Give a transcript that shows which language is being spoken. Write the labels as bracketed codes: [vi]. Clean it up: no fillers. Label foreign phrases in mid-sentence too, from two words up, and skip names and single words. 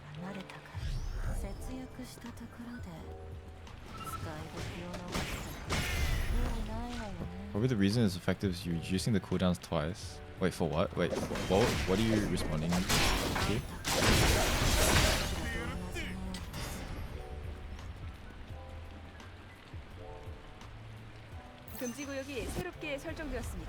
[ja] は慣れたから節約したところで使い時を逃したら意味ないわよね。 [en] Probably the reason it's effective is you're reducing the cooldowns twice. Wait, for what? Wait, what are you responding to? [ja] あんたと同じようです。 [ko] 금지 구역이 새롭게 설정되었습니다.